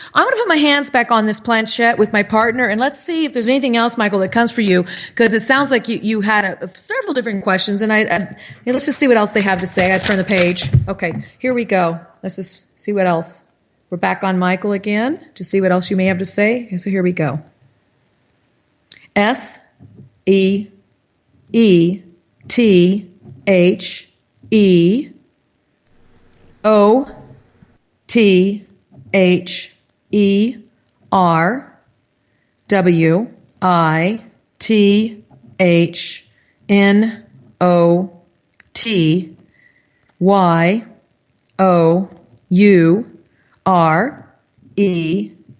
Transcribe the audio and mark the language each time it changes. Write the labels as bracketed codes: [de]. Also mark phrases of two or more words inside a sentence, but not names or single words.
[en] I'm going to put my hands back on this planchette with my partner, and let's see if there's anything else, Michael, that comes for you, because it sounds like you had several different questions, and let's just see what else they have to say. I turn the page. Okay, here we go. Let's just see what else. We're back on Michael again to see what else you may have to say. So here we go. S-E-E-T-H-E-O T H E R W I T H N O T Y O U R E